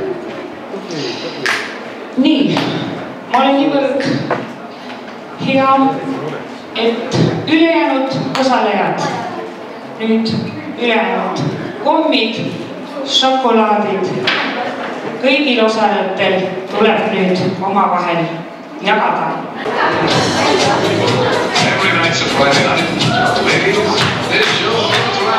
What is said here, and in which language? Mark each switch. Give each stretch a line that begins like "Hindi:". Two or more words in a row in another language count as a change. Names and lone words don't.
Estonian: Nii, ma olen niivõrd hea, et ülejäänud osalejad, nüüd ülejäänud kommid, šokolaadid, kõigil osalejatel tuleb nüüd omavahel jagada.
English: Every night's a Friday night. Ladies, this show